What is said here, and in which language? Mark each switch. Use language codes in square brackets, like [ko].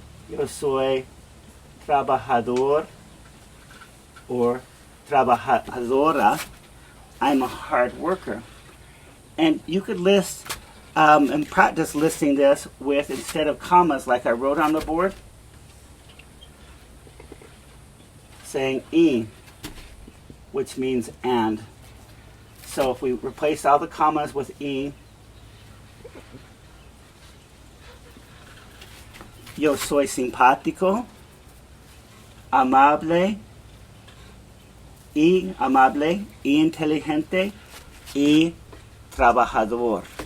[es] Yo soy trabajador [en] or [es] trabajadora. [en] I'm a hard worker. And you could list and practice listing this with, instead of commas like I wrote on the board, saying y, which means and. So if we replace all the commas with [es] y, yo soy simpático, amable, y inteligente, y trabajador.